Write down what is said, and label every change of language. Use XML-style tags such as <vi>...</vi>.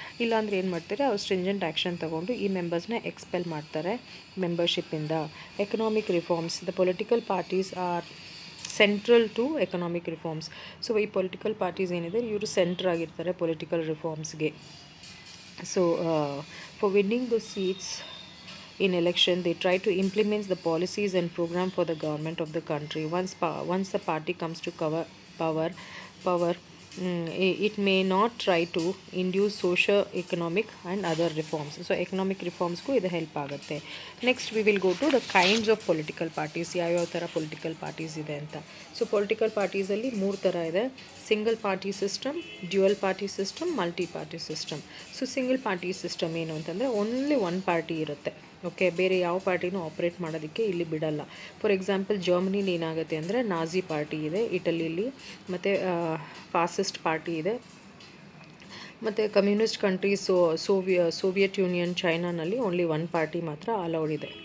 <kn>ಇಲ್ಲಾಂದರೆ ಏನು ಮಾಡ್ತಾರೆ, ಅವ್ರು ಸ್ಟ್ರಿಂಜೆಂಟ್ ಆ್ಯಕ್ಷನ್ ತೊಗೊಂಡು ಈ ಮೆಂಬರ್ಸ್ನ ಎಕ್ಸ್ಪೆಲ್ ಮಾಡ್ತಾರೆ ಮೆಂಬರ್ಶಿಪ್ಪಿಂದ.</kn> <en>Economic reforms. The political parties are central to economic reforms.</en> <kn>So ಈ ಪೊಲಿಟಿಕಲ್ ಪಾರ್ಟೀಸ್ ಏನಿದೆ ಇವರು ಸೆಂಟ್ರ್ ಆಗಿರ್ತಾರೆ political ರಿಫಾರ್ಮ್ಸ್ಗೆ.</kn> <en>So for winning the seats in election they try to implement the policies and program for the government of the country. Once the party comes to power, it may not try to induce socio economic and other reforms. So economic reforms</en> <kn>ku idu help agutte.</kn> <en>Next we will go to the kinds of political parties.</en> <kn>ಯಾವ ಥರ political parties ಇದೆ ಅಂತ. So political parties ಅಲ್ಲಿ 3 ಥರ ಇದೆ.</kn> <en>Single party system, dual party system, multi party system. So single party system</en> <kn>ಏನು ಅಂತಂದರೆ</kn> <en>Only one party ಇರುತ್ತೆ.</en> <kn>ಓಕೆ, ಬೇರೆ ಯಾವ ಪಾರ್ಟಿನೂ ಆಪ್ರೇಟ್ ಮಾಡೋದಕ್ಕೆ ಇಲ್ಲಿ ಬಿಡಲ್ಲ.</kn> <en>for example</en> <kn>ಜರ್ಮನಿಲಿ ಏನಾಗುತ್ತೆ ಅಂದರೆ ನಾಜಿ ಪಾರ್ಟಿ ಇದೆ, ಇಟಲಿಲಿ ಮತ್ತು ಫಾಸಿಸ್ಟ್ ಪಾರ್ಟಿ ಇದೆ, ಮತ್ತು communist countries, Soviet union, ಚೈನಾನಲ್ಲಿ only one party ಮಾತ್ರ ಅಲೌಡ್ ಇದೆ.</kn>